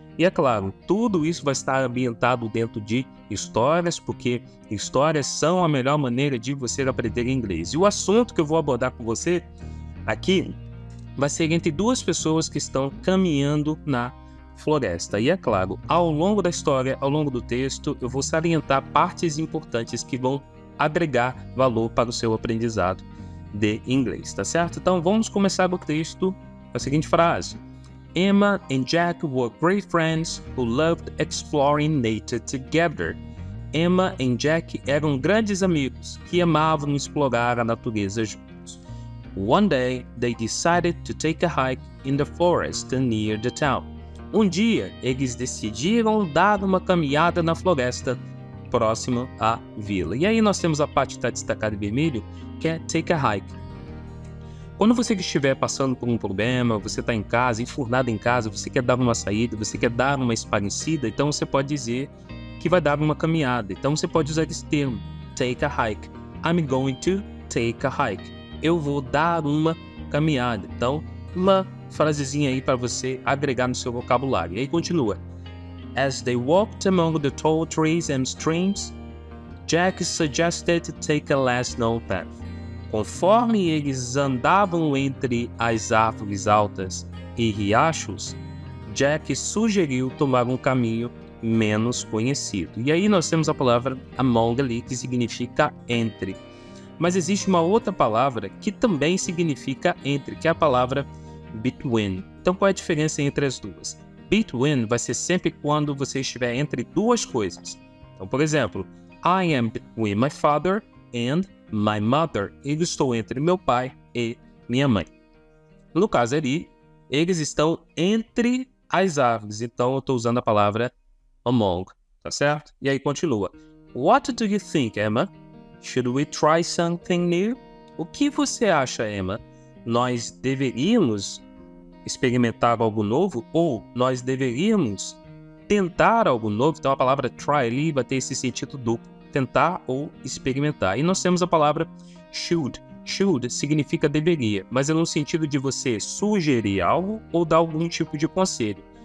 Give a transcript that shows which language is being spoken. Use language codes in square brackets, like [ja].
[pt] E é claro, tudo isso vai estar ambientado dentro de histórias, porque histórias são a melhor maneira de você aprender inglês. E o assunto que eu vou abordar com você aqui vai ser entre duas pessoas que estão caminhando na floresta. E é claro, ao longo da história, ao longo do texto, eu vou salientar partes importantes que vão agregar valor para o seu aprendizado de inglês, tá certo? Então vamos começar o texto com a seguinte frase. [en] Emma and Jack were great friends who loved exploring nature together. [pt] Emma e Jack eram grandes amigos que amavam explorar a natureza juntos. [en] One day, they decided to take a hike in the forest near the town. [pt] Um dia, eles decidiram dar uma caminhada na floresta próxima à vila. E aí nós temos a parte que está destacada em vermelho, que é take a hike. Quando você estiver passando por um problema, você está em casa, enfurnado em casa, você quer dar uma saída, você quer dar uma esparecida, então você pode dizer que vai dar uma caminhada. Então você pode usar esse termo, [en] take a hike. I'm going to take a hike. [pt] Eu vou dar uma caminhada. Então, uma frasezinha aí para você agregar no seu vocabulário. E aí continua. [en] As they walked among the tall trees and streams, Jack suggested to take a less known path. [pt] Conforme eles andavam entre as árvores altas e riachos, Jack sugeriu tomar um caminho menos conhecido. E aí nós temos a palavra among ali, que significa entre. Mas existe uma outra palavra que também significa entre, que é a palavra between. Então qual é a diferença entre as duas? Between vai ser sempre quando você estiver entre duas coisas. Então, por exemplo, [en] I am between my father and my mother. [pt] Eu estou entre meu pai e minha mãe. No caso ali, eles estão entre as árvores. Então eu estou usando a palavra among, tá certo? E aí continua. [en] What do you think, Emma? Should we try something new? [pt] O que você acha, Emma? Nós deveríamos experimentar algo novo? Ou nós deveríamos tentar algo novo? Então a palavra try ali vai ter esse sentido duplo. Tentar ou experimentar. E nós temos a palavra should. Should significa deveria, mas é no sentido de você sugerir algo ou dar algum tipo de conselho.